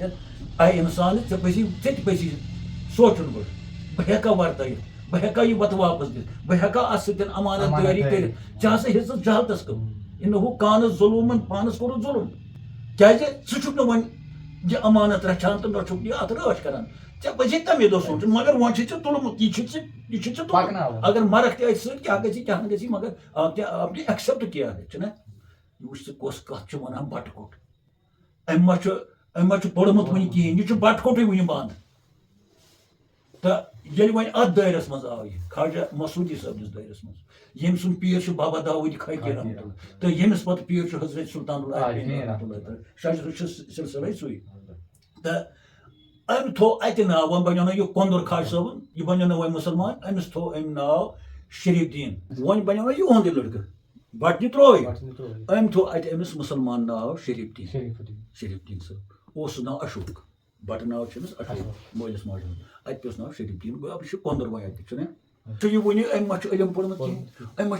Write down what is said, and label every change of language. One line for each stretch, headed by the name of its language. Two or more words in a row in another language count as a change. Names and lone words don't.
Kashmiri: اَتٮ۪تھ اے اِنسان ژےٚ پَزی سونٛچُن گۄڈٕ بہٕ ہٮ۪کا وَرتٲیِتھ بہٕ ہٮ۪کا یہِ پَتہٕ واپَس دِتھ بہٕ ہٮ۪کا اَتھ سۭتۍ اَمانت دٲری کٔرِتھ ژےٚ ہسا ہیٚژٕس جہالتَس کٲم
Arabic: اِنَہُ کانَ ظُلُومًا
Kashmiri: پانَس کوٚرُتھ ظُلُم کیٛازِ ژٕ چھُکھ نہٕ وۄنۍ یہِ اَمانت رَچھان تہٕ نہ چھُکھ یہِ اَتھ رٲچھ کران ژےٚ پَزی تَمے دۄہ سونٛچُن مگر وۄنۍ چھُے ژےٚ تُلمُت یہِ چھُ ژےٚ تُلمُت اگر مرکھ تہِ اَتہِ سۭتۍ کیٛاہ گژھی کیٛاہ نہٕ گژھی مگر
Urdu: آپ نے ایٚکسیپٹ کیا ہے
Kashmiri: چھُنہ یہِ وٕچھ ژٕ کۄس کَتھ چھُ وَنان بَٹہٕ کوٚٹ أمۍ ما چھُ أمۍ ما چھُ پوٚرمُت وٕنہِ کِہیٖنۍ یہِ چھُ بَٹہٕ کوٹٕے وٕنہِ بنٛد تہٕ ییٚلہِ وۄنۍ اَتھ دٲیرَس منٛز آو یہِ خواجہ مسعوٗدی صٲبنِس دٲیرَس منٛز ییٚمۍ سُنٛد پیٖر چھُ بابا داوٗدی خٲکی رحمتہ اللہ تہٕ ییٚمِس پَتہٕ پیٖر چھُ حضرت سُلطان العارفیٖن رحمتہ اللہ تعالیٰ شاید چھُ سِلسِلَے سُے تہٕ أمۍ تھوٚو اَتہِ ناو وۄنۍ بَنیو نہٕ یہِ کۄندُر خواجہ صٲبُن یہِ بَنیو نہٕ وۄنۍ مُسلمان أمِس تھوٚو أمۍ ناو شریٖف دیٖن وۄنۍ بَنیو نہ یِہُنٛدُے لٔڑکہٕ بَٹنہِ ترٛووُے أمۍ تھوٚو اَتہِ أمِس مُسلمان ناو شریٖف دیٖن صٲب اوس سُہ ناو اشوک بَٹہٕ ناو چھُ أمِس اشوک مٲلِس ماجہِ ہُنٛد اَتہِ پیوٚس ناو شریٖف دیٖن گوٚو یہِ چھُ کۄندُر وۄنۍ اَتہِ چھُنہ چھُ یہِ وٕنہِ أمۍ ما چھُ علم پوٚرمُت کِہیٖنۍ أمۍ ما